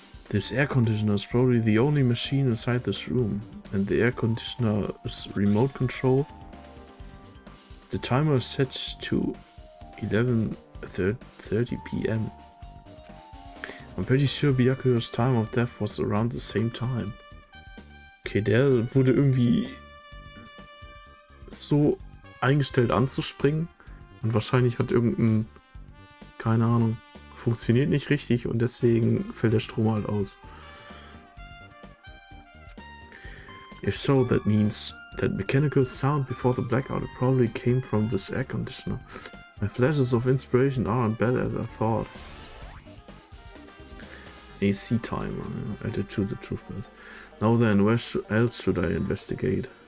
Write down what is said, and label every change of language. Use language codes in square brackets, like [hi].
[en] This air conditioner is probably the only machine inside this room. And the air conditioner is remote control. The timer is set to 11:30 p.m. I'm pretty sure Byakuya's time of death was around the same time. [de] Okay, der wurde irgendwie so eingestellt anzuspringen und wahrscheinlich hat irgendein, keine Ahnung, funktioniert nicht richtig und deswegen fällt der Strom halt aus. [en] If so, that means that mechanical sound before the blackout probably came from this air conditioner. My flashes of inspiration aren't bad as I thought. AC timer added to the truth bus. Now then, where else should I investigate?